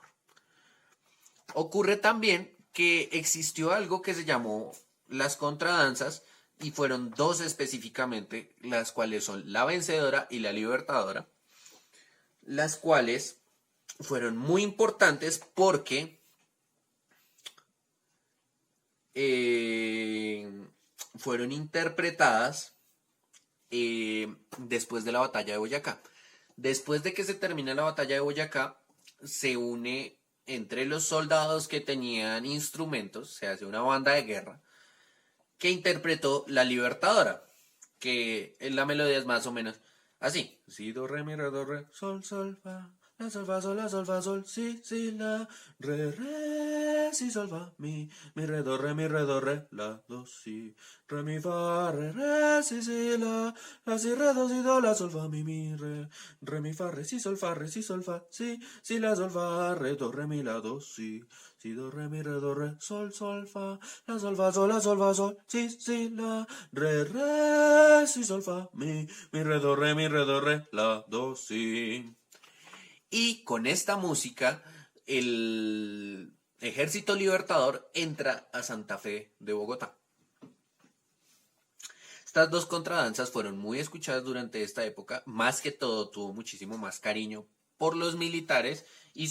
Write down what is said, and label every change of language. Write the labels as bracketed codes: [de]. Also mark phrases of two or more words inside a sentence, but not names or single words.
[es] Ocurre también que existió algo que se llamó las contradanzas, y fueron dos específicamente, las cuales son la vencedora y la libertadora, las cuales fueron muy importantes porque fueron interpretadas después de la batalla de Boyacá. Después de que se termina la batalla de Boyacá, se une entre los soldados que tenían instrumentos, se hace una banda de guerra, que interpretó La Libertadora, que la melodía es más o menos así: si, do, re, mi, re, do, re, sol, sol, fa, la, sol, si, la, re, si, sol, fa, mi, re, do, re, la, do, si, re, mi, fa, re, si, la, si, re, do, si, do, la, sol, fa, mi, re, mi, fa, si, sol, fa, si, la, sol, fa, re, do, re, mi, la, do, si. Si, do, re, mi, re, do, re, sol, fa, la, sol, fa, sol, si, la, re, si, sol, fa, mi, re, do, re, la, do, si. Y con esta música, el Ejército Libertador entra a Santa Fe de Bogotá. Estas dos contradanzas fueron muy escuchadas durante esta época, más que todo tuvo muchísimo más cariño por los militares y